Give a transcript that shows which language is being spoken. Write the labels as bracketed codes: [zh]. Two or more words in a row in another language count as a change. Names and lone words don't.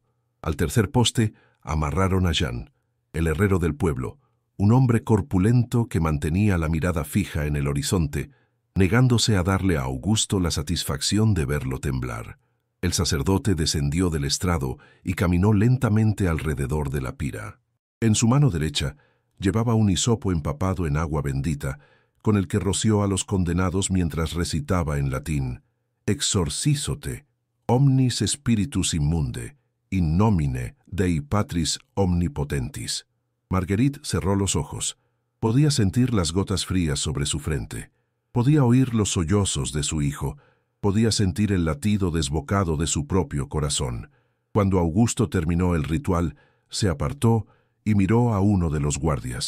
[es] Al tercer poste amarraron a Jean, el herrero del pueblo, un hombre corpulento que mantenía la mirada fija en el horizonte, negándose a darle a Augusto la satisfacción de verlo temblar. El sacerdote descendió del estrado y caminó lentamente alrededor de la pira. En su mano derecha llevaba un hisopo empapado en agua bendita, con el que roció a los condenados mientras recitaba en latín: [la] «Exorcizote, omnis spiritus immunde, in nomine Dei Patris omnipotentis». [es] Marguerite cerró los ojos. Podía sentir las gotas frías sobre su frente. Podía oír los sollozos de su hijo. Podía sentir el latido desbocado de su propio corazón. Cuando Augusto terminó el ritual, se apartó y miró a uno de los guardias.